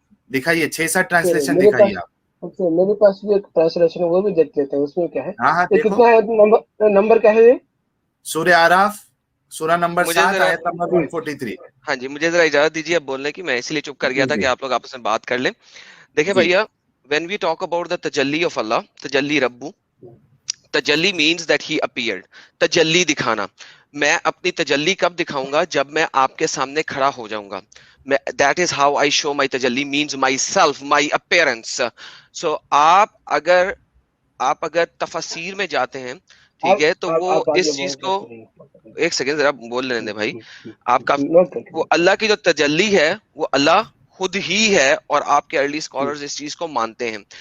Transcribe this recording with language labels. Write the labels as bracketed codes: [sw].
[ur] دکھائیے 6-7 ٹرانسلیشن دکھائیے آپ. میرے پاس بھی ایک ٹرانسلیشن وہ بھی دیکھ لیتے ہیں. اس میں کیا ہے, ہاں کتنا ہے نمبر کیا ہے؟ سورہ اعراف سورہ نمبر 7 آیت نمبر 143. ہاں جی, مجھے ذرا اجازت دیجیے اب بولنے کی. میں اسی لیے چپ کر گیا تھا کہ آپ لوگ آپس میں بات کر لیں. دیکھیں بھیا, [en] when we talk about the tajalli of Allah, tajalli rabbu, tajalli means that he appeared. [ur] tajalli دکھانا. میں اپنی تجلی کب دکھاؤں گا؟ جب میں آپ کے سامنے کھڑا ہو جاؤں گا. [en] That is how I show my tajalli, means myself, my appearance. [ur] So آپ اگر تفسیر میں جاتے ہیں, ٹھیک ہے, تو وہ اس چیز کو, ایک سیکنڈ ذرا بول لینے دیں بھائی. آپ کا وہ اللہ کی جو تجلی ہے وہ اللہ خود ہی ہے, اور آپ کے ارلی اسکالرز اس چیز کو مانتے ہیں.